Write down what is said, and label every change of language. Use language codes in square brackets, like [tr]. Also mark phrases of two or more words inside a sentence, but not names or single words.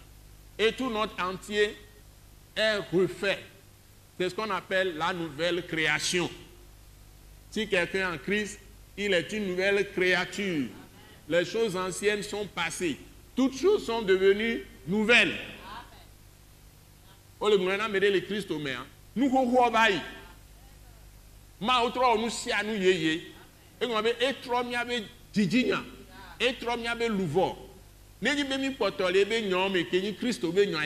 [fr] Et tout notre entier est refait. C'est ce qu'on appelle la nouvelle création. Si quelqu'un est en Christ, il est une nouvelle créature. Les choses anciennes sont passées. Toutes choses sont devenues nouvelles. [ee] O le gblɔna me ɖe le Kristo mea nu xoxoa va yi Mawu trɔ wɔ nu sia nu yeye egblɔ be etrɔ miabe dzidzinya etrɔ miabe luvɔ nenyi be mi kpɔtɔ le ebe nyɔ me ke nyi Kristo be nyɔ